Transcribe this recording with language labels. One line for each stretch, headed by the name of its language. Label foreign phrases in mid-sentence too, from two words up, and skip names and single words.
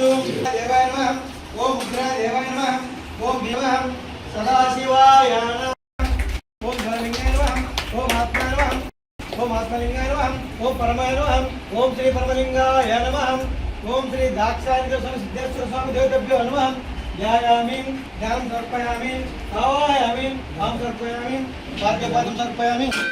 Sanskrit: దేవాయ నమః. ఓం ఉగ్ర దేవాయ నమః. ఓం భీమః సదాశివాయ నమః. ఓం ధర్మలింగాయ నమః. ఓం ఆత్మాయ నమః. ఓం ఆత్మలింగాయ నమః. ఓం పరమాయ నమః. ఓం శ్రీ పరమలింగాయ నమః. ఓం శ్రీ దాక్షాయణి సిద్ధేశ్వర స్వామి దేవతభ్యో నమః. ध्यायामि ध्यानं समर्पयामि आवाहयामि आं समर्पयामि भाग्यपादं समर्पयामि.